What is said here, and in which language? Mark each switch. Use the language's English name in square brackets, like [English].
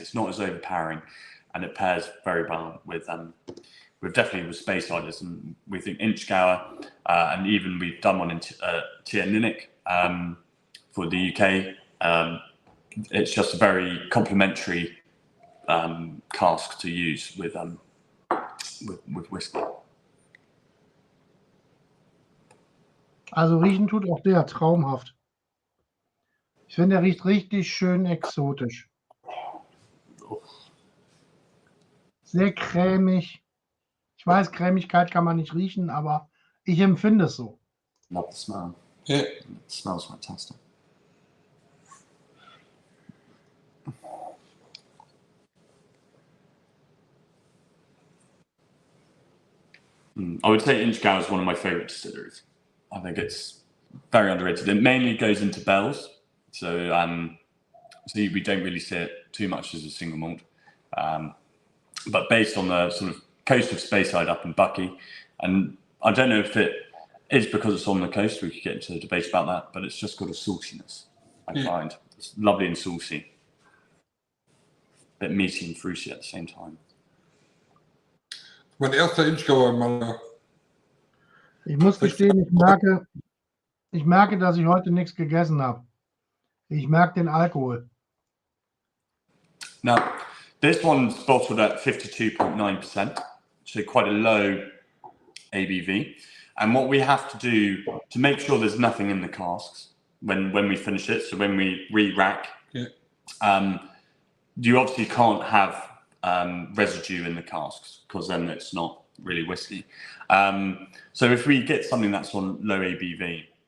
[English] It's not as overpowering, and it pairs very well with definitely with Space Idlers, and we think Inchgauer, and even we've done one in Tierninnik for the UK. It's just a very complementary cask to use with whiskey. [German] Also riechen tut auch der traumhaft. Ich finde, der riecht richtig schön exotisch. Sehr cremig. Ich weiß, Cremigkeit kann man nicht riechen, aber ich empfinde es so. [English] Love the smell. Yeah. It smells fantastic. I would say Inchgauer is one of my favourite distilleries. I think it's very underrated. It mainly goes into bells, so we don't really see it too much as a single malt. But based on the sort of coast of Speyside up in Bucky, and I don't know if it is because it's on the coast, we could get into a debate about that, but it's just got a saltiness, I find. It's lovely and saucy. A bit meaty and fruity at the same time. [German] Mein erster Inchgauer in Malaga. Ich muss gestehen, ich merke, dass ich heute nichts gegessen habe. Ich merke den Alkohol. [English] Now, this one's bottled at 52.9%, so quite a low ABV. And what we have to do to make sure there's nothing in the casks when we finish it, so when we re-rack, you obviously can't have residue in the casks, because then it's not really whiskey. So if we get something that's on low ABV,